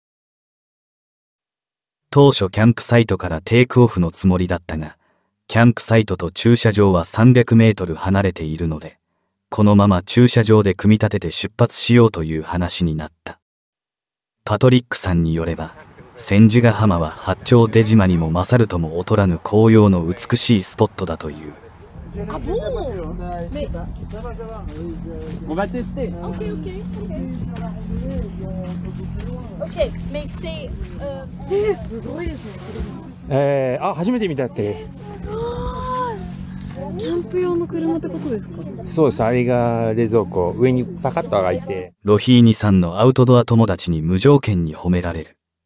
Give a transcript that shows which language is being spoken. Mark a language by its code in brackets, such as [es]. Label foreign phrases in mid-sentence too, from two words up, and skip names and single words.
[ja] 当初キャンプサイトからテイクオフのつもりだったが、キャンプサイトと駐車場は300メートル離れているので、このまま駐車場で組み立てて出発しようという話になった。パトリックさんによれば、千手ヶ浜は八丁出島にも勝るとも劣らぬ紅葉の美しいスポットだという。 [fr] Ah bon? Mais... On va tester. Ok, ok, ok. Ok, mais c'est... [ja] すごいですね。初めて見たっけ。すごい。キャンプ用の車ってことですか？そうです。あれが冷蔵庫。上にパカッと開いて。ロヒーニさんのアウトドア友達に無条件に褒められる。